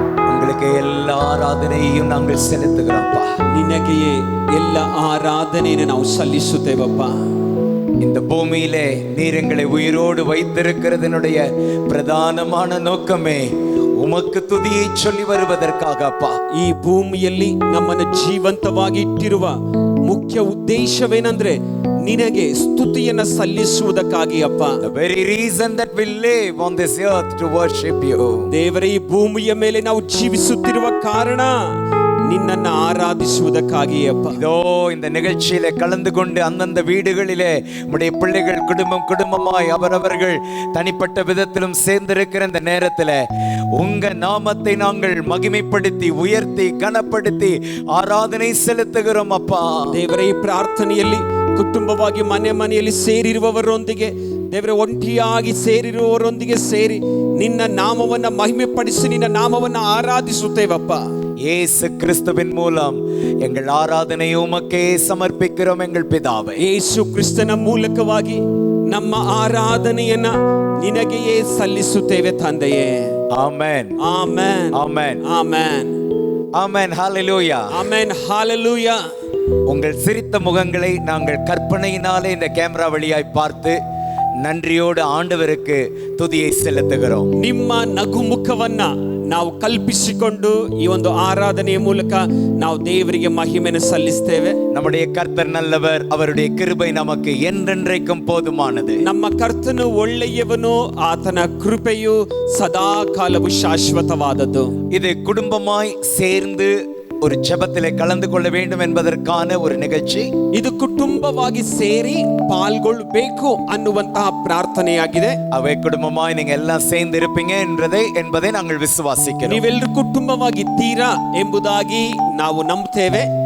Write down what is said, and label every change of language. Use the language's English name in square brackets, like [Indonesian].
[Tamil] உங்களுக்கு எல்லா ஆராதனையும் நாங்கள் செலுத்துகிறோம்ப்பா. [Kannada] ನಿನಗೆಯೇ ಎಲ್ಲ ಆರಾಧನೆಯನ್ನು ನಾವು ಸಲ್ಲಿಸುತ್ತೇವಪ್ಪ. [Tamil] இந்த பூமியிலே நீர் எங்களை உயிரோடு வைத்திருக்கிறதனுடைய பிரதானமான நோக்கமே உமக்கு துதியை சொல்லி வருவதற்காக அப்பா. [Kannada] ಈ ಭೂಮಿಯಲ್ಲಿ ನಮ್ಮನ್ನು ಜೀವಂತವಾಗಿ ಇಟ್ಟಿರುವ ಮುಖ್ಯ ಉದ್ದೇಶವೇನೆಂದ್ರೆ ನಿನಗೆ ಸ್ತುತಿಯನ್ನು ಸಲ್ಲಿಸುವುದಕ್ಕಾಗಿ ಅಪ್ಪ. [English] The very reason that we live on this earth to worship you. [Kannada] ದೇವರೇ, ಈ ಭೂಮಿಯ ಮೇಲೆ ನಾವು ಜೀವಿಸುತ್ತಿರುವ ಕಾರಣ ನಿನ್ನನ್ನು ஆராதிಸುவதற்காಗಿ அப்பா. [Tamil] இதோ இந்த நிகழ்ச்சியிலே கலந்து கொண்டு அந்தந்த வீடுகளிலே உம்முடைய பிள்ளைகள் குடும்பமாய் அவரவர்கள் தனிப்பட்ட விதத்திலும் சேர்ந்திருக்கிற இந்த நேரத்தில் உங்க நாமத்தை நாங்கள் மகிமைப்படுத்தி உயர்த்தி கனப்படுத்தி ஆராதனை செலுத்துகிறோம் அப்பா. [Kannada] ದೇವರೇ, ಈ ಪ್ರಾರ್ಥನೆಯಲ್ಲಿ ಕುಟುಂಬವಾಗಿ ಮನೆಯಲ್ಲಿ ಸೇರಿರುವವರೊಂದಿಗೆ ದೇವರೇ, ಒಂಟಿಯಾಗಿ ಸೇರಿರುವವರೊಂದಿಗೆ ಸೇರಿ ನಿನ್ನ ನಾಮವನ್ನು ಮಹಿಮೆಪಡಿಸಿ ನಿನ್ನ ನಾಮವನ್ನು ಆರಾಧಿಸುತ್ತೇವಪ್ಪ. [Tamil] இயேசு கிறிஸ்துவின் மூலம் எங்கள் ஆராதனையை உமக்கே சமர்ப்பிக்கிறோம் எங்கள் பிதாவே. [Kannada] ಯೇಸು ಕ್ರಿಸ್ತನ ಮೂಲಕವಾಗಿ ನಮ್ಮ ಆರಾಧನೆಯನ್ನ ನಿನಗೆಯೇ ಸಲ್ಲಿಸುತ್ತೇವೆ ತಂದೆಯೇ. ಆಮೆನ್, ಆಮೆನ್, ಆಮೆನ್, ಆಮೆನ್, [Tamil] ஆமென். ஹalleluya, ஆமென், ஹalleluya. உங்கள் சிரித்த முகங்களை நாங்கள் கற்பனையினாலே இந்த கேமரா வழியாய் பார்த்து நன்றியோடு ஆண்டவருக்கு துதியை செலுத்துகிறோம். [Kannada] ನಿಮ್ಮ ನಗುಮುಖವನ್ನ ನಾವು ಕಲ್ಪಿಸಿಕೊಂಡು ಈ ಒಂದು ಆರಾಧನೆಯ ಮೂಲಕ ನಾವು ದೇವರಿಗೆ ಮಹಿಮೆಯನ್ನು ಸಲ್ಲಿಸ್ತೇವೆ. [Tamil] நம்முடைய கர்த்தர் நல்லவர், அவருடைய கிருபை நமக்கு என்றென்றைக்கும் போதுமானது. [Kannada] ನಮ್ಮ ಕರ್ತನು ಒಳ್ಳೆಯವನು, ಆತನ ಕೃಪೆಯು ಸದಾ ಕಾಲವು ಶಾಶ್ವತವಾದದ್ದು. [Tamil] இது குடும்பமாய் சேர்ந்து ஒரு ஜெபத்திலே கலந்து கொள்ள வேண்டும் என்பதற்கான ஒரு நிகழ்ச்சி. [Kannada] ಇದು ಕುಟುಂಬವಾಗಿ ಸೇರಿ ಪಾಲ್ಗೊಳ್ಳಬೇಕು ಅನ್ನುವಂತಹ ಪ್ರಾರ್ಥನೆಯಾಗಿದೆ. [Tamil] அவை குடும்பமாய் நீங்க எல்லாம் சேர்ந்து இருப்பீங்க என்பதை நாங்கள் விசுவாசிக்கிறோம். [Kannada] ನೀವೆಲ್ಲರೂ ಕುಟುಂಬವಾಗಿದ್ದೀರಾ ಎಂಬುದಾಗಿ ನಾವು ನಂಬುತ್ತೇವೆ.